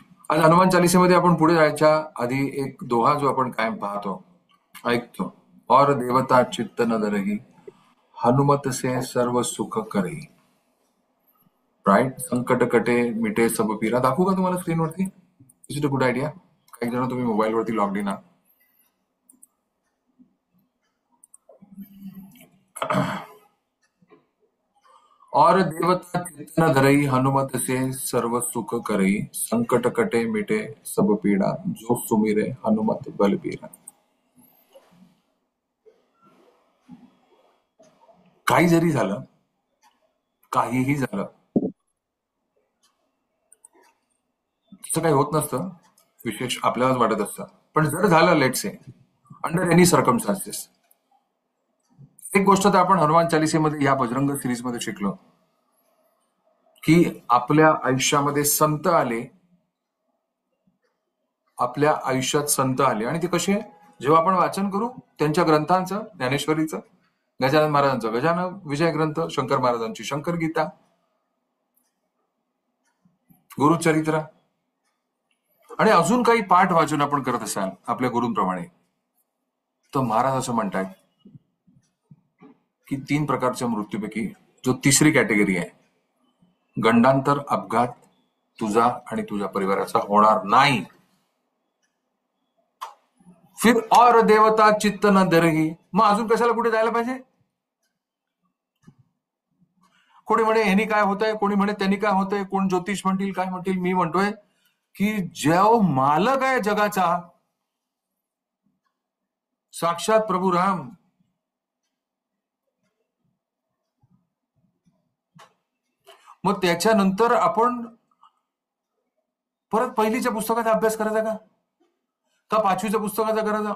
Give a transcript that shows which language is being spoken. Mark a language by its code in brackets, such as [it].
[mr] आज हनुमान चालीसेमध्ये आपण पुढे जायच्या आधी एक दोहा जो आपण कायम पाहतो, ऐकतो. [hi] और देवता चित्त न धरही, हनुमत से सर्व सुख करही. [mr] राईट. [hi] संकट कटे मिटे सब पीरा. [mr] दाखवू का तुम्हाला स्क्रीनवरती? [en] Is it a good idea? [mr] काही जण तुम्ही मोबाईलवरती लॉग इन आहात. [hi] और देवता चित्त न धरही, हनुमत से सर्व सुख करही. संकट कटे मिटे सब पीड़ा, जो सुमिरे हनुमत बलबीरा. [mr] काही जरी झालं, काहीही झालं, तसं काही होत नसतं. विशेष आपल्यालाच वाटत असतं. पण जर झालं, [en] let's say, under any circumstances, [mr] एक गोष्ट तर आपण हनुमान चालिसेमध्ये, या बजरंग सिरीज मध्ये शिकलो, की आपल्या आयुष्यामध्ये संत आले, आपल्या आयुष्यात संत आले. आणि ते कसे? जेव्हा आपण वाचन करू त्यांच्या ग्रंथांचं, ज्ञानेश्वरीचं, गजानन महाराजांचं गजानन विजय ग्रंथ, शंकर महाराजांची शंकर गीता, गुरुचरित्र, आणि अजून काही पाठ वाचन आपण करत असाल आपल्या गुरूंप्रमाणे, तर महाराज असं म्हणतात की 3 प्रकारच्या मृत्यूपैकी जो तिसरी कॅटेगरी आहे, गंडांतर, अपघात तुझा आणि तुझ्या परिवाराचा होणार नाही. [hi] फिर और देवता चित्त न धरही. [mr] मग अजून कशाला कुठे जायला पाहिजे? कोणी म्हणे ह्यानी काय होतंय, कोणी म्हणे त्यांनी काय होतंय, कोण ज्योतिष म्हणतील, काय म्हणतील. मी म्हणतोय की जो मालक आहे जगाचा, साक्षात प्रभू राम, मग त्याच्यानंतर आपण परत पहिलीच्या पुस्तकाचा अभ्यास करायचा का 5वीच्या पुस्तकाचा करायचा?